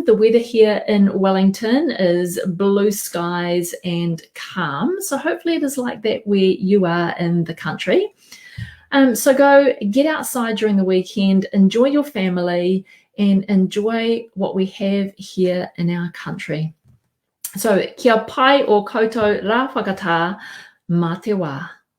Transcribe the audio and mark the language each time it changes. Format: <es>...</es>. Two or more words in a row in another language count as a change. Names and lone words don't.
<en>The weather here in Wellington is blue skies and calm. So hopefully it is like that where you are in the country. So go get outside during the weekend, enjoy your family, and enjoy what we have here in our country.</en> <mi>So kia pai o koutou rā whakatā, mā te wā.</mi>